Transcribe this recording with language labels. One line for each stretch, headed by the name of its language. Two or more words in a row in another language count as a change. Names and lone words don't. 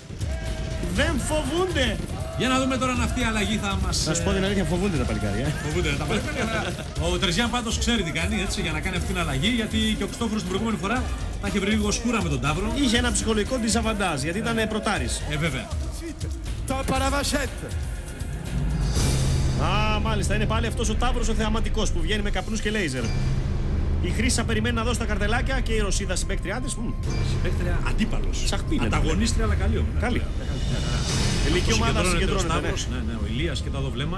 Greek: Δεν φοβούνται. Για να δούμε τώρα αν αυτή η αλλαγή θα μας... Να σου πω την αλήθεια, φοβούνται τα παλικάρια. Φοβούνται τα παλικάρια. Ο Τερζιάν πάντως ξέρει τι κάνει, έτσι, για να κάνει αυτή την αλλαγή, γιατί και ο Χριστόφορος την προηγούμενη φορά θα είχε βρει λίγο σκούρα με τον Ταύρο. Είχε ένα ψυχολογικό ντιζαβαντάζ, γιατί ήταν πρωτάρης. Βέβαια.
French: Tape à la vachette.
Greek: Μάλιστα, είναι πάλι αυτός ο Ταύρος ο θεαματικός που βγαίνει με καπνούς και λέιζερ. Η Χρύσα περιμένει να δώσει τα καρτελάκια και η Ρωσίδα συμπαίκτριά της. Συμπαίκτρια αντίπαλος. Σαχπίνεται. Ανταγωνίστρια, αλλά καλή. Καλή. Τελική ομάδα συγκεντρώνεται. Ναι, ο Ηλίας και το άλλο βλέμμα.